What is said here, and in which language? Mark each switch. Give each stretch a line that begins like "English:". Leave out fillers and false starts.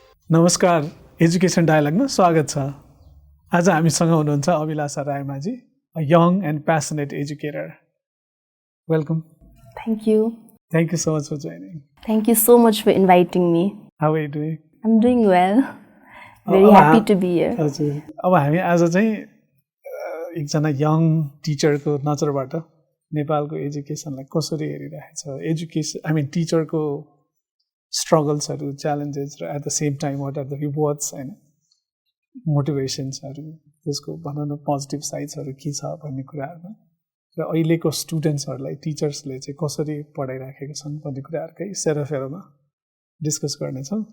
Nepali: नमस्कार एजुकेसन डायलगमा स्वागत छ आज हामीसँग हुनुहुन्छ अभिलाषा Raimajhi
English: a young and passionate educator. Welcome. Thank you. Thank you so much for joining. Thank you so much for inviting me. How are you doing? I'm doing well. Very happy to be here.
Nepali: अब हामी आज चाहिँ एकजना young टिचरको नजरबाट नेपालको एजुकेसनलाई कसरी हेरिरहेको छ एजुकेसन आई मिन टिचरको स्ट्रगल्सहरू च्यालेन्जेस र
English: at the same time what are the rewards
Nepali: हैन मोटिभेसन्सहरू त्यसको भनौँ न पोजिटिभ साइड्सहरू के छ भन्ने कुराहरूमा र अहिलेको स्टुडेन्ट्सहरूलाई टिचर्सले चाहिँ कसरी पढाइराखेका छन् भन्ने कुराहरूकै सेरोफेरोमा डिस्कस गर्नेछौँ